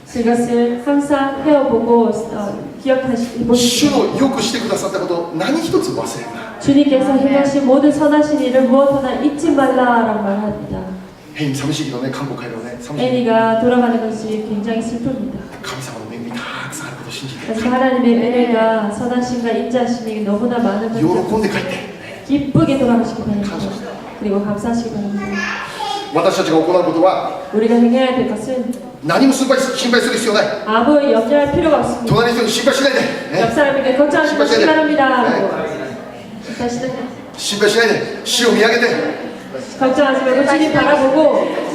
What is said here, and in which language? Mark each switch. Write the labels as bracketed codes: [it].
[ko] 그것을 항상 헤어보고 기억하시고 [ja] 主のよくしてくださったことを何一つ忘れるな。 [ko] 주님께서 행하신 모든 선하신 일을 무엇 하나 잊지 말라라고 말합니다. [ja] 変に寂しいけどね、韓国帰るのね、寂しい。 [ko] 애니가 돌아가는 것이 굉장히 슬픕니다. [ja] 神様の恵みたくさんあることを信じて、 [ko] 하지만 하나님의 은혜가 선하심과 인자하심이 너무나 많은 [ja] 喜ん [ko] 것을 [ja] で帰って。 [ko] 기쁘게 돌아가시기 바랍니다. 그리고 감사하시기 바랍니다. [ja] 私たちが行うことは [ko] 우리가 행해야 될 것은 [ja] 何も心配する必要ない。 [ko] 아무 염려할 필요가 없습니다. [ja] 隣の人に心配しないで、 [ko] 옆 [ja] ね、 [ko] 사람에게 걱정하지 마시기 바랍니다. 다시 [ja] 心配しないで、主を見上げて、 [ko] 걱정하지 말고 주님 바라보고